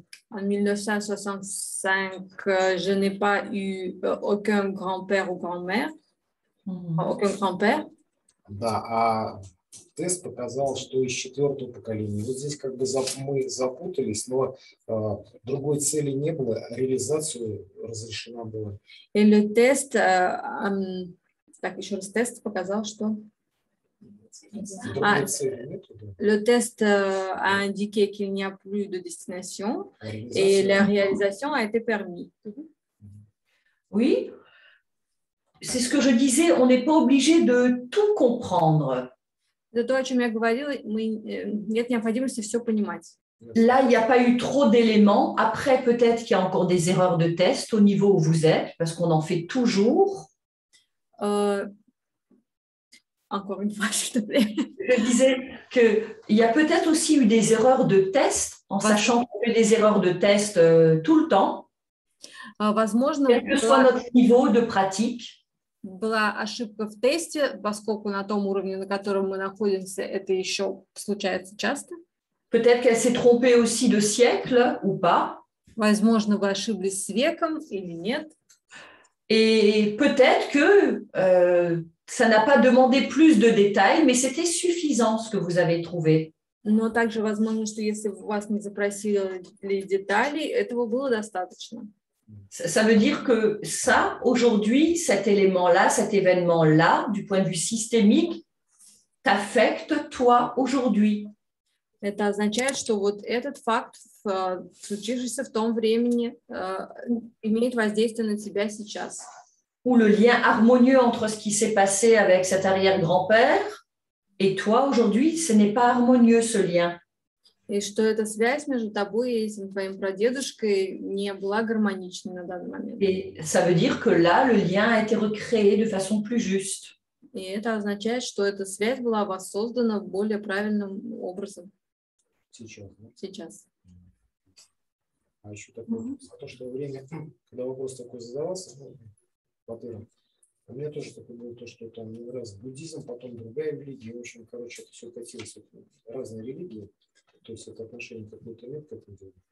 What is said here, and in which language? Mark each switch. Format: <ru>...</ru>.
<fr>En 1965, je n'ai pas eu aucun grand-père ou grand-mère, aucun grand-père.</fr> <ru>Да, а тест показал, что из 4-го поколения. Вот здесь как бы мы запутались, но другой цели не было, реализацию разрешена была.</ru> <fr>Et le test,</fr> <ru>так, еще раз, тест показал, что Другой цели нету, да?</ru> <fr>le test a indiqué qu'il n'y a plus de destination</fr> <ru>А</ru> <fr>et la réalisation a été permise. Oui, c'est ce que je disais, on n'est pas obligé de tout comprendre.</fr> <ru>Это то, о чем я говорила, нет необходимости все понимать.</ru> <fr>Là, il n'y a pas eu trop d'éléments. Après, peut-être qu'il y a encore des erreurs de test au niveau où vous êtes, parce qu'on en fait toujours. Encore une fois, s'il te plaît. Je disais qu'il y a peut-être aussi eu des erreurs de test, en sachant qu'il y a eu des erreurs de test tout le temps,</fr> <ru>Возможно,</ru> <fr>quel que soit notre niveau de pratique.</fr> <ru>была ошибка в тесте, поскольку на том уровне, на котором мы находимся, это еще случается часто.</ru> <fr>Peut-être qu'elle s'est trompée aussi de siècle ou pas.</fr> <ru>Возможно, вы ошиблись с веком или нет.</ru> <fr>Et peut-être que ça n'a pas demandé plus de détails, mais c'était suffisant ce que vous avez trouvé.</fr> <ru>Но также возможно, что если вас не запросили деталей, этого было достаточно.</ru> <fr>Ça veut dire que ça, aujourd'hui, cet élément-là, cet événement-là, du point de vue systémique, t'affecte toi aujourd'hui.</fr> <ru>Это означает, что вот этот факт, случившийся в том времени, имеет воздействие на тебя сейчас.</ru> <fr>Ou le lien harmonieux entre ce qui s'est passé avec cet arrière-grand-père et toi aujourd'hui, ce n'est pas harmonieux ce lien.</fr> <ru>И что эта связь между тобой и этим твоим прадедушкой не была гармоничной на данный момент.</ru> <fr>Et ça veut dire que là, le lien a été recréé de façon plus juste.</fr> <ru>И это означает, что эта связь была воссоздана более правильным образом Сейчас, да? сейчас. А еще такое, за то, что время, когда вопрос такой задавался, Батыром, у меня тоже такое было, то, что там раз буддизм, потом другая религия, в общем, короче, это все катилось, разные религии, то есть это отношение какое-то нет к этому делу.</ru>